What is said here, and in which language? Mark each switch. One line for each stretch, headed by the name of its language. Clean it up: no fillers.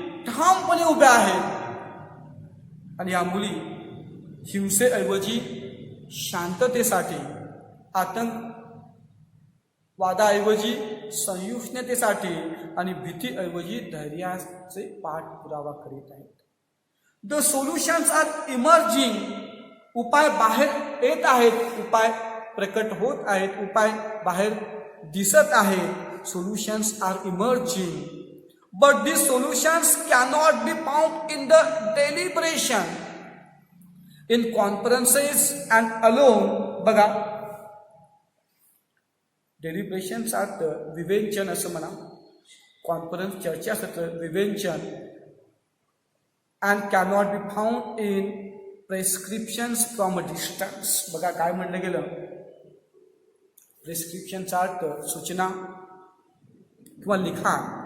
Marathi: ठामपणे उभ्या आहेत. आणि या मुली हिंसेऐवजी शांततेसाठी, आतंकवादाऐवजी सहिष्णुतेसाठी आणि भीतीऐवजी धैर्याचे पाठपुरावा करीत आहेत.
English: The solutions are emerging.
Marathi: उपाय बाहेर येत आहेत, उपाय प्रकट होत आहेत, उपाय बाहेर दिसत आहेत.
English: Solutions are emerging, but these solutions cannot be found in the deliberation, in conferences and alone.
Marathi: बघा, डेलिब्रेशन्स अर्थ विवेचन असं म्हणा, कॉन्फरन्स चर्चासत्र विवेचन,
English: and cannot be found in prescriptions from a distance.
Marathi: बघा काय म्हणलं गेलं, प्रेस्क्रिप्शनचा अर्थ सूचना किंवा लिखाण.